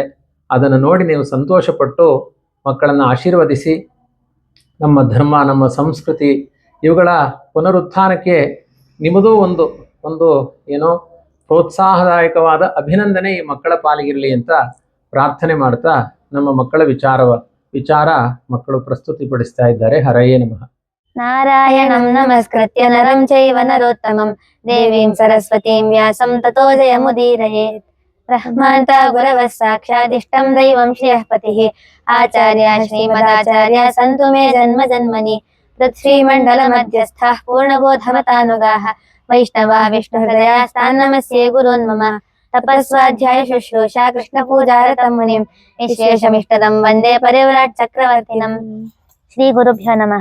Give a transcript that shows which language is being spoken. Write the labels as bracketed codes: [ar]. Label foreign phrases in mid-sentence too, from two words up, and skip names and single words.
[kn] ಅದನ್ನು ನೋಡಿ ನೀವು ಸಂತೋಷಪಟ್ಟು ಮಕ್ಕಳನ್ನು ಆಶೀರ್ವದಿಸಿ ನಮ್ಮ ಧರ್ಮ, ನಮ್ಮ ಸಂಸ್ಕೃತಿ ಇವುಗಳ ಪುನರುತ್ಥಾನಕ್ಕೆ ನಿಮ್ಮದೂ ಒಂದು ಒಂದು ಏನೋ ಪ್ರೋತ್ಸಾಹದಾಯಕವಾದ ಅಭಿನಂದನೆ ಈ ಮಕ್ಕಳ ಪಾಲಿಗಿರಲಿ ಅಂತ ಪ್ರಾರ್ಥನೆ ಮಾಡ್ತಾ ನಮ್ಮ ಮಕ್ಕಳ ವಿಚಾರ ಮಕ್ಕಳು ಪ್ರಸ್ತುತಿಪಡಿಸ್ತಾ ಇದ್ದಾರೆ. [sa] ಹರಯೇ ನಮಃ. ನಾರಾಯಣಂ ನಮಸ್ಕೃತ್ಯ ನರಂ ಚೈವ ನರೋತ್ತಮಂ ದೇವೀಂ ಸರಸ್ವತೀಂ ವ್ಯಾಸಂ ತತೋ ಜಯಮುದೀರಯೇತ್. ಬ್ರಹ್ಮಾಂತ ಗುರವಃ ಸಾಕ್ಷಾದಿಷ್ಟಂ ದೈವಂ ಶ್ರೇಯಃ ಪತಿಃ ಆಚಾರ್ಯ ಶ್ರೀಮದಾಚಾರ್ಯ ಸಂತು ಮೇ ಜನ್ಮ ಜನ್ಮನಿ. ತತ್ಶ್ರೀಮಂಡಲ ಮಧ್ಯಸ್ಥಃ ಪೂರ್ಣಬೋಧಮತಾನುಗಾಃ ವೈಷ್ಣವಾ ವಿಷ್ಣು ಹೃದಯಾಸ್ತಾನ್ ನಮಸ್ಯೆ ಗುರುನ್ ಮಮ. ತಪಸ್ವಾಧ್ಯಾಯ ಶುಶ್ರೂಷಾ ಕೃಷ್ಣ ಪೂಜಾರತಂ ಮುನಿಂ ವಿಶೇಷಮಿಷ್ಟದಂ ವಂದೇ ಪರಿವ್ರಾಟ್ ಚಕ್ರವರ್ತಿನಂ. ಶ್ರೀ ಗುರುಭ್ಯೋ ನಮಃ.